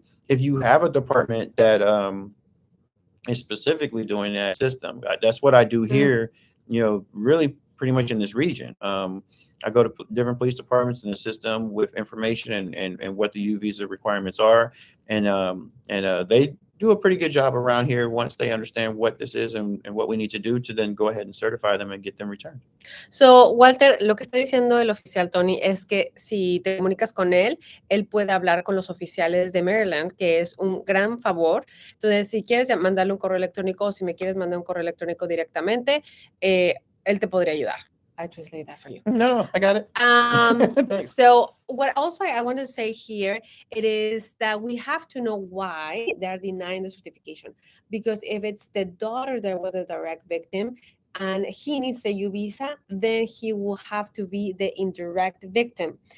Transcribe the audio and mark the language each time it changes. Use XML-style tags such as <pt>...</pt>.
<en>if you have a department that is specifically doing that system, that's what I do here, really pretty much in this region. I go to different police departments in the system with information and what the U visa requirements are. And they do a pretty good job around here once they understand what this is and what we need to do to then go ahead and certify them and get them returned.</en> <es>So, Walter, lo que está diciendo el oficial Tony es que si te comunicas con él puede hablar con los oficiales de Maryland, que es un gran favor. Entonces, si quieres mandarle un correo electrónico o si me quieres mandar un correo electrónico directamente, él te podría ayudar.</es> <en>I translate that for you. No, I got it. So what also I want to say here, it is that we have to know why they're denying the certification. Because if it's the daughter that was a direct victim and he needs a U visa, then he will have to be the indirect victim.</en>